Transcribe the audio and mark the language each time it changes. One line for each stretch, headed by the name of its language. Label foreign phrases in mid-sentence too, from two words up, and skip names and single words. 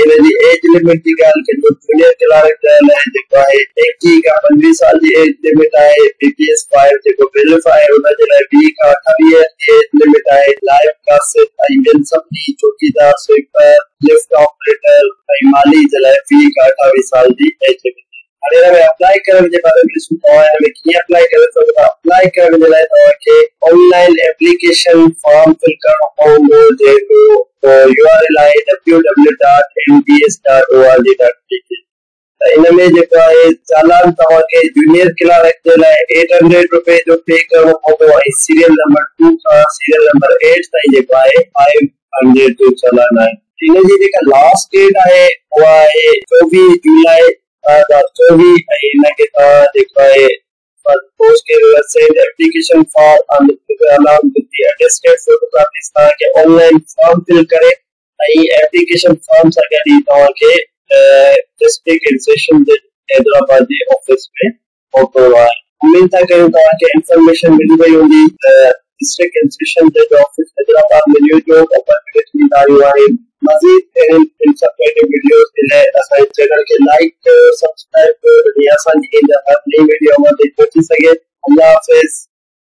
Sindhi: इन जी
English: age limit
Sindhi: जी ॻाल्हि कयूं
English: junior clerk
Sindhi: जे लाइ जेको आहे 21 खां 25 साल जी
English: age limit
Sindhi: आहे बीपीएस 5 जेको बिल्फ आहे उन जे लाइ 20 खां 28 जी
English: age limit
Sindhi: आहे लाइव कासिद ऐं ॿियनि सभिनी चौकीदार
English: sweeper lift operator
Sindhi: ऐं माली जे लाइ 20 खां 28 साल जी
English: age limit
Sindhi: हाणे हिन में अप्लाई करण जे बारे में ॾिसूं तव्हां हिन में कीअं अप्लाई करे सघो था अप्लाई करण जे लाइ तव्हांखे
English: online application form fill
Sindhi: करणो पवंदो जेको URL आहे www.mbs.org.tk इनमें जेको आहे चालान तव्हांखे
English: junior clerk
Sindhi: जे लाइ 800 रुपए जो पे करणो पवंदो ऐं
English: serial number
Sindhi: 2 खां
English: serial number
Sindhi: 8 ताईं जेको आहे 500 जो चालान आहे इन जी जेका
English: last date
Sindhi: आहे उहा आहे 24 जुलाई 2024 ऐं इनखे तव्हां जेको आहे
English: post send application form on along with the attested photocopies
Sindhi: तव्हांखे
English: online form fill
Sindhi: करे ऐं
English: application form
Sindhi: सां गॾु ई तव्हांखे
English: District and Session Judge
Sindhi: हैदराबाद जे ऑफिस में पहुचणो आहे उम्मीद था कयूं तव्हांखे इंफॉर्मेशन मिली वई हूंदी
English: District and Session Judge office
Sindhi: हैदराबाद में
English: new job opportunities
Sindhi: आयूं आहिनि मज़ीद इंफॉर्मेटिव वीडियोस के लिए असांजे चैनल के लाइक कयो सब्सक्राइब कयो जीअं असांजी ईंदड़ हर नई वीडियो अव्वल ते पहुची सघे
Urdu: اللہ حافظ.